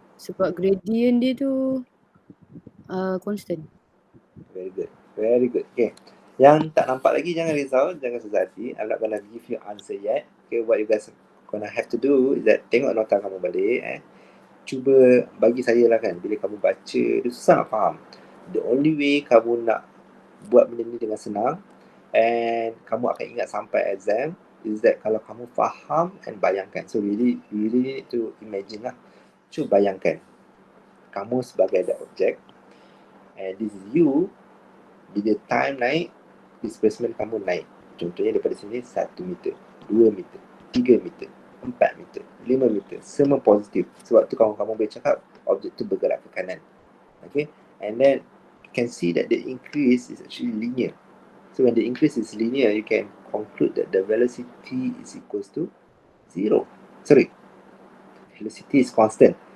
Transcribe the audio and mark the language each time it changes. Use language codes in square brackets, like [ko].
[ms] Sebab gradient dia tu constant. [en] Very good. Very good. [ms] Okay. Yang tak nampak lagi, jangan risau, jangan susah hati. [en] I'm not gonna give you answer yet. Okay, what you guys gonna have to do is that [ms] tengok nota kamu balik. Cuba bagi saya lah kan, bila kamu baca, dia susah nak faham. [en] The only way [ms] kamu nak buat benda ni dengan senang and kamu akan ingat sampai exam is that kalau kamu faham and bayangkan. [en] So really need to imagine lah. [ms] Cuba bayangkan kamu sebagai [en] that object and this is you. [ms] Bila time naik, displacement kamu naik. Contohnya daripada sini 1 meter, 2 meter, 3 meter, 4 meter, 5 meter, semua positif. Sebab tu kamu boleh cakap objek tu bergerak ke kanan. [en] Okay, and then you can see that the increase is actually linear. So when the increase is linear, you can conclude that the velocity is equals to 0. Sorry, velocity is constant.